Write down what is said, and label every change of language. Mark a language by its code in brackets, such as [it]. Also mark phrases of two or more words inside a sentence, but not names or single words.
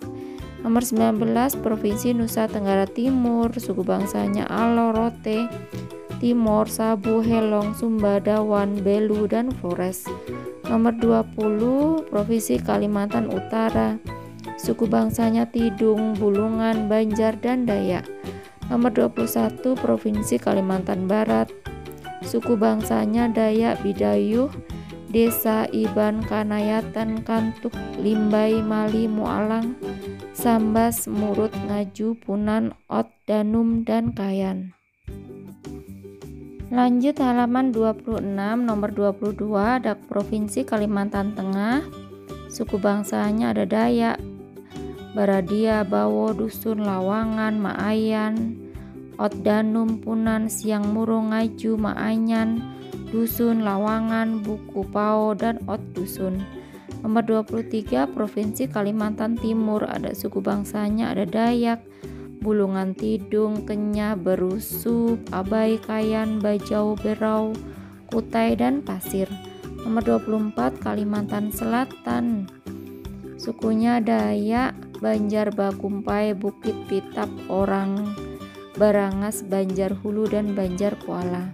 [id] Nomor 19 Provinsi Nusa Tenggara Timur, suku bangsanya Alo, Rote, Timor, Sabu, Helong, Sumba, Dawan, Belu, dan Flores. Nomor 20 Provinsi Kalimantan Utara, suku bangsanya Tidung, Bulungan, Banjar, dan Dayak. Nomor 21 Provinsi Kalimantan Barat, suku bangsanya Dayak, Bidayuh, Desa, Iban, Kanayatan, Kantuk, Limbai, Mali, Mualang, Sambas, Murut, Ngaju, Punan, Ot, Danum, dan Kayan. Lanjut halaman 26. Nomor 22 ada Provinsi Kalimantan Tengah, suku bangsanya ada Dayak, Baradia, Bawo, Dusun, Lawangan, Maayan, Ot Danum, Punan, Siang Muro, Ngaju, Maanyan, Dusun, Lawangan, Buku Pao, dan Ot Dusun. Nomor 23 Provinsi Kalimantan Timur, ada suku bangsanya, ada Dayak, Bulungan Tidung, Kenyah, Berusup, Abai, Kayan, Bajau, Berau, Kutai, dan Pasir. Nomor 24 Kalimantan Selatan, sukunya Dayak, Banjar Bakumpai, Bukit Pitap, Orang Barangas, Banjar Hulu, dan Banjar Kuala.